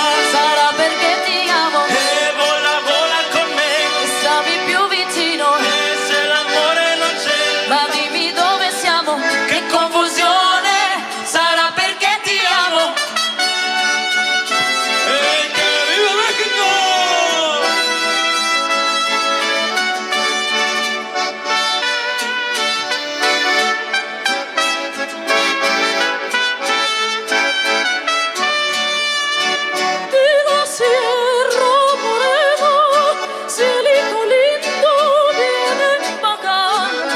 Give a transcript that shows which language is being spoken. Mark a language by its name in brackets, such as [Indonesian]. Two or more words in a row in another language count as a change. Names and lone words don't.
[Italian] sarà perché ti amo. e vola, vola con me. E stammi più vicino, E se l'amore non c'è, ma dimmi dove siamo. che confusione, sarà perché ti amo. [Spanish] E che viva Mexico! De la Sierra Morena, cielito lindo vienen bajando.